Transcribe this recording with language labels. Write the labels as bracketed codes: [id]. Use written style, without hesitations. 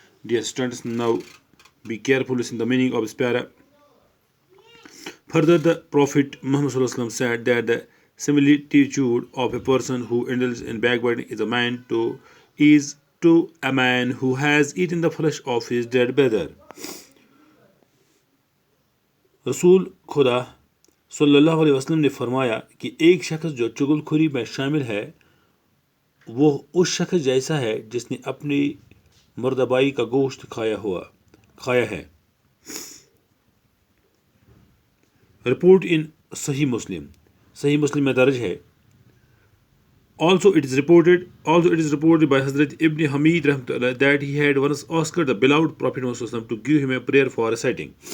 [en] Dear students, now be careful, listen the meaning of this para. Further, the Prophet Muhammad sallallahu alaihi wasallam said that the similitude of a person who indulges in backbiting is to a man who has eaten the flesh of his dead brother. [hi] रसूल खुदा सल्लल्लाहु अलैहि वसल्लम ने फरमाया कि एक शख्स जो चुगलखोरी में शामिल है वो उस शख्स जैसा है जिसने अपनी मुर्दाबाई का गोश्त खाया है. रिपोर्ट इन सही मुस्लिम में दर्ज है. [en] Also it is reported by Hazrat Ibn Hamid rahmatullah that he had once asked the beloved Prophet Muhammad sallallahu alaihi wasallam to give him a prayer for reciting.